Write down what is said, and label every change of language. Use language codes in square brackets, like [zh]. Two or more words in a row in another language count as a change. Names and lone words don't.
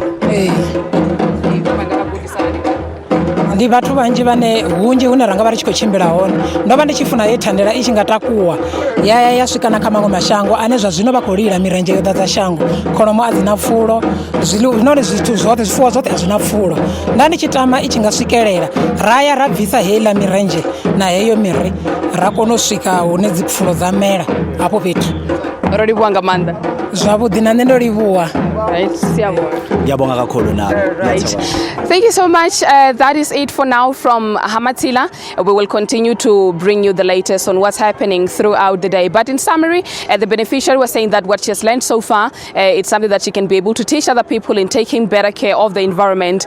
[ve] Ndi vhathu vanzhi vhane hunzhi hune ranga vha ri tshi khou tshimbila hone ndo vha ndi tshi funa heyi thandela i tshi nga takuwa ya swika na kha maṅwe mashango ane zwa zwino vha khou lila mirenje yo ḓadza shango, kholomo a dzi na pfulo, zwinori zwithu zwoṱhe zwifuwo zwoṱhe a zwi na pfulo. Nda ndi tshi tama i tshi nga swikelela ra ya ra bvisa heiḽa mirenje na heyo miri ra kona u swika hune dzi pfulo dza mela hafho fhethu. Ro livhuwa nga maanḓa. Zwavhuḓi na nṋe ndo livhuwa. [en] Right, [zu] Ngiyabonga kakhulu nami. [en] Right. Thank you so much. That is it for now from Matsila. We will continue to bring you the latest on what's happening throughout the day. But in summary, the beneficiary was saying that what she has learned so far, it's something that she can be able to teach other people in taking better care of the environment.